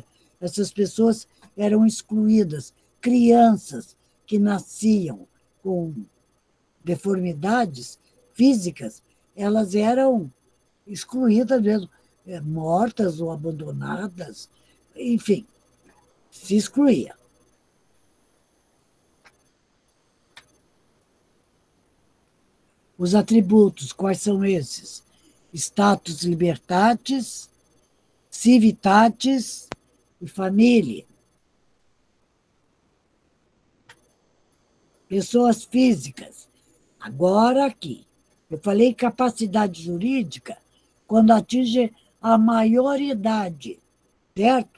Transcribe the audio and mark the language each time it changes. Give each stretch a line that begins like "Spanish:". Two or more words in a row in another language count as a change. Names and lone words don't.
Portuguese: Essas pessoas eram excluídas, crianças que nasciam com deformidades físicas, elas eram excluídas mesmo, mortas ou abandonadas, enfim, se excluía. Os atributos, quais são esses?
Latin: Status libertatis, civitatis e família.
Portuguese: Pessoas físicas. Agora aqui, eu falei capacidade jurídica quando atinge a maioridade, certo?